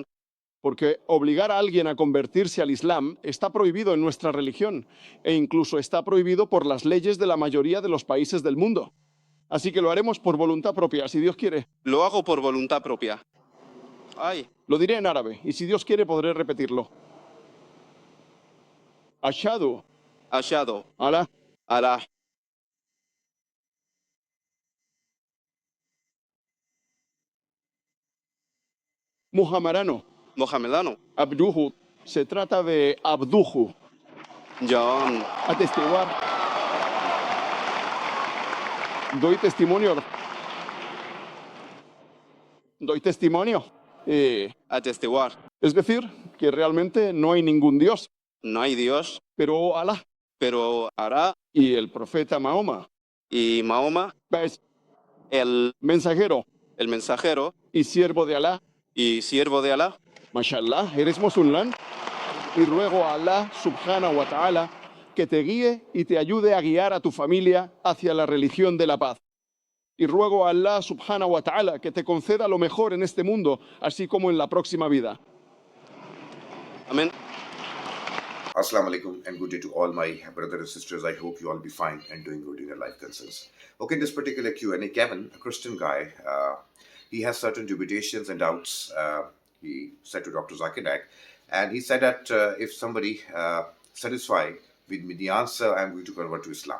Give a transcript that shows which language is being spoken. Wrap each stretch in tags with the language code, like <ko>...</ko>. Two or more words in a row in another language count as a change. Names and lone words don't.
<es>Porque obligar a alguien a convertirse al Islam está prohibido en nuestra religión e incluso está prohibido por las leyes de la mayoría de los países del mundo. Así que lo haremos por voluntad propia, si Dios quiere. Lo hago por voluntad propia. Ay, Lo diré en árabe y si Dios quiere podré repetirlo.</es> <ar>Ashhadu ashhadu ala ala Muhammadano.</ar> <es>Mohamedano.</es> <ar>Abduhu.</ar> <es>Se trata de Abduhu. John. Atestiguar. Doy testimonio. Doy testimonio. Atestiguar. Es decir, que realmente no hay ningún Dios, No hay Dios, pero Alá pero Alá y el profeta Mahoma y Mahoma, es el mensajero mensajero y siervo de Alá. y siervo de Alá. Mashallah, eres musulmán y ruego a Alá</es> <ar>سبحانه وتعالى</ar> <es>que te guíe y te ayude a guiar a tu familia hacia la religión de la paz. Y ruego a Alá</es> <ar>سبحانه وتعالى</ar> <es>que te conceda lo mejor en este mundo, así como en la próxima vida. Amén.</es> <ar>السلام عليكم</ar> <en>and good day to all my brothers and sisters. I hope you all be fine and doing good in your life concerns. Okay, in this particular Q&A, Kevin, a Christian guy, he has certain dubitations and doubts. He said to Dr. Zakir Naik, and he said that if somebody satisfied with me the answer, I'm going to convert to Islam.</en>